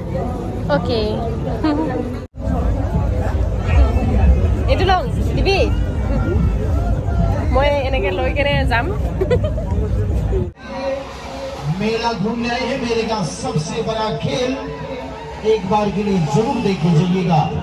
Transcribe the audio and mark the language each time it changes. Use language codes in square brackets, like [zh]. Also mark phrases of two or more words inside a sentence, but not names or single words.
[as] অ'কে, এইটো লওঁ দিবি? মই এনেকে লৈ কেনে যাম। [hi] मेला घूमने आए हैं। मेले का सबसे बड़ा खेल एक बार के लिए जरूर देखे जाइएगा।